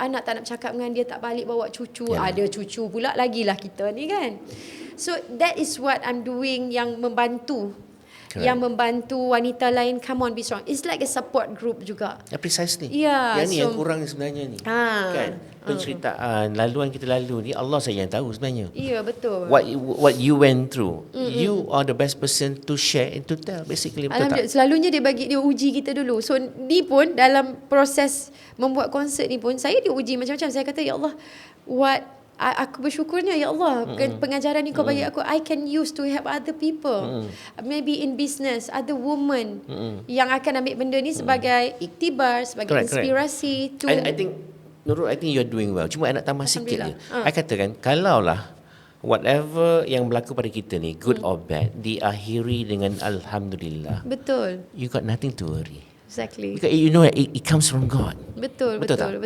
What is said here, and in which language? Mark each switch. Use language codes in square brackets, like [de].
[ms] Anak tak nak bercakap dengan dia, tak balik bawa cucu. Ada cucu pula lagilah kita ni kan. [en] So that is what I'm doing, [ms] yang membantu. [en] Correct. [ms] Yang membantu wanita lain, [en] come on, be strong. It's like a support group [ms] juga. [en] Precisely. Yeah, [ms] yang ni yang kurang sebenarnya ni. Kan? Penceritaan, laluan kita lalu ni, Allah saja yang tahu sebenarnya. Ya, betul. [en] What you went through, you are the best person to share and to tell, basically. [ms] Betul tak? Selalunya dia uji kita dulu. So ni pun dalam proses membuat konsert ni pun, saya diuji macam-macam. Saya kata, ya Allah, [en] what [ms] aku bersyukurnya, ya Allah, pengajaran ni kau bagi aku, [en] I can use to help other people. Maybe in business, other women [ms] yang akan ambil benda ni sebagai iktibar, sebagai inspirasi. [en] To I think Nurul, I think you're doing well. [ms] Cuma I nak tambah sikit je. I katakan, kalaulah whatever yang berlaku pada kita ni, [en] good or bad, [ms] diakhiri dengan Alhamdulillah. Betul. [en] You got nothing to worry. Exactly. Because you know it comes from God. [ms] Betul. tak?